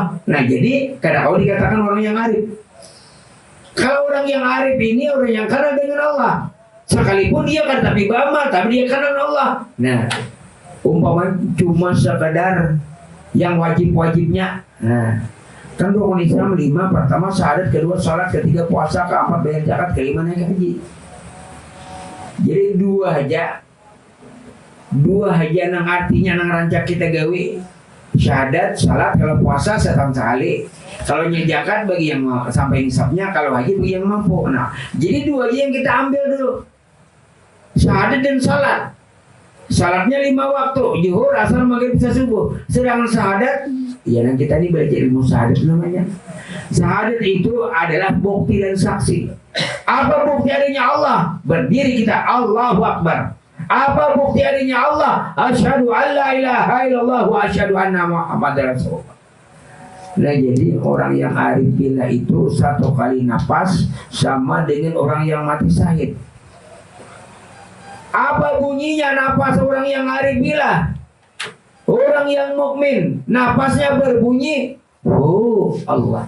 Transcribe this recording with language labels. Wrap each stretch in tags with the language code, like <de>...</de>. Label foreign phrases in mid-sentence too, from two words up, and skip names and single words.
<id>Nah, jadi kadang dikatakan orang yang arif. Kalau orang yang arif ini orang yang kenal dengan Allah. Sekalipun dia kan tapi beramal, tapi dia kenal Allah. Nah, umpama cuma sekadar yang wajib-wajibnya. Nah, kan rukun Islam 5, pertama syahadat, kedua salat, ketiga puasa, keempat bayar zakat, kelima naik haji.</id> <bjn>Jadi dua aja nang artinya nang rancak kita gawe.</bjn> <id>Syahadat, salat, kalau puasa setahun sekali. Kalau zakat bagi yang sampai nisabnya, kalau haji bagi yang mampu. Nah, jadi dua aja yang kita ambil dulu. Syahadat dan salat. Salatnya 5 waktu, zuhur, asar, maghrib, isya, subuh. Sedangkan syahadat, ya yang kita ini belajar ilmu syahadat namanya. Syahadat itu adalah bukti dan saksi. Apa bukti adanya Allah? Berdiri kita</id> <ar>الله أكبر.</ar> <id>Apa bukti adanya Allah?</id> <ar>أشهد أن لا إله إلا الله وأشهد أن محمدا رسول الله.</ar> <id>Nah, jadi orang yang</id> <ar>عارف بالله</ar> <id>itu satu kali nafas sama dengan orang yang mati syahid. Apa bunyinya nafas orang yang</id> <ar>عارف بالله?</ar> <id>Orang yang mukmin nafasnya berbunyi Allah.</id>